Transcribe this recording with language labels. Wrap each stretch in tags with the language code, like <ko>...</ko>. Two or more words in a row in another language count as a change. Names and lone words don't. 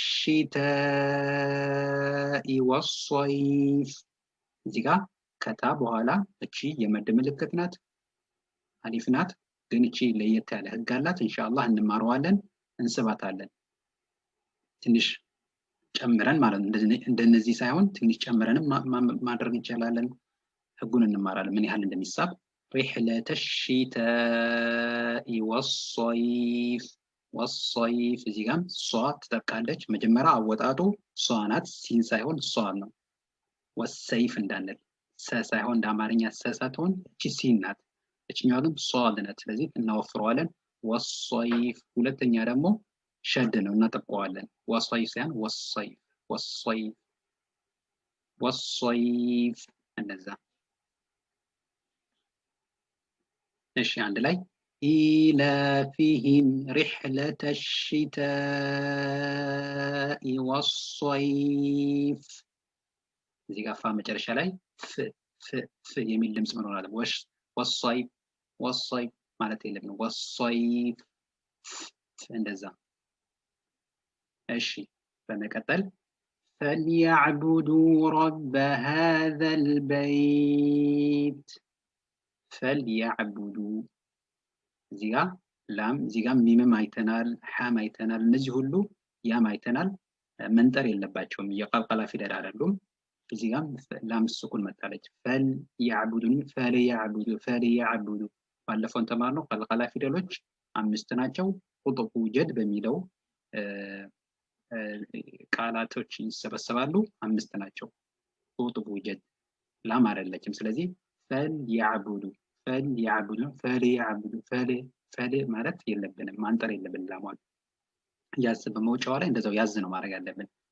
<ar>الشتاء والصيف።</ar> <am>እዚህ ጋር ከታ በኋላ እቺ የመድ ምልክት ናት፣ አሊፍ ናት። ግን እቺ ለየት ያለ ህግ አላት። ኢንሻአላህ እንማረዋለን፣ እንስባታለን ትንሽ ጨምረን ማለት ነው። እንደነዚህ ሳይሆን ትንሽ ጨምረንም ማድረግ እንችላለን። ህጉን እንማራለን ምን ያህል እንደሚሳብ</am> <ar>رحلة الشتاء والصيف والصيف</ar> <am>እዚህ ጋር ሷ ትጠቃለች መጀመሪያ አወጣጡ ሷ ናት ሲን ሳይሆን ሷ ነው والسيف እንዳንል ሰ ሳይሆን እንደ አማርኛ ሰ ሳትሆን እቺ ሲን ናት እቺኛዋ ግን ሷ ናት ስለዚህ እናወፍረዋለን والصيف ሁለተኛ ደግሞ ሸድ ነው እናጠቀዋለን والصيف ሳይሆን والصيف والصيف والصيف እንደዛ እሺ አንድ ላይ</am> <ar>إيلافهم رحلة الشتاء والصيف</ar> <am>እዚህ ጋር ፋ መጨረሻ ላይ ፍ የሚል ድምጽ መኖር አለበት</am> <ar>والصيف والصيف</ar> <am>ማለት የለም والصيف እንደዛ እሺ በመቀጠል</am> <ar>فليعبدوا رب هذا البيت فليعبدوا</ar> <am>እዚጋ ላም እዚጋ ሚምም አይተናል ሐም አይተናል እነዚህ ሁሉ ያም አይተናል መንጠር የለባቸውም የቀልቀላ ፊደል አይደሉም እዚጋም ላም ስኩን መጣለች فليعبدوا ባለፈው ተማርነው ቀልቀላ ፊደሎች 5 ናቸው</am> <ar>قطب جد</ar> <am>በሚለው ቃላቶች ይሰበሰባሉ 5 ናቸው</am> <ar>قطب جد</ar> <am>ላም አይደለችም ስለዚህ فليعبدوا ፈል ማለት የለብንም ማንጠር የለብንም ላሟን ያዝ በመውጫው ላይ እንደዛው ያዝ ነው ማድረግ ያለብን</am>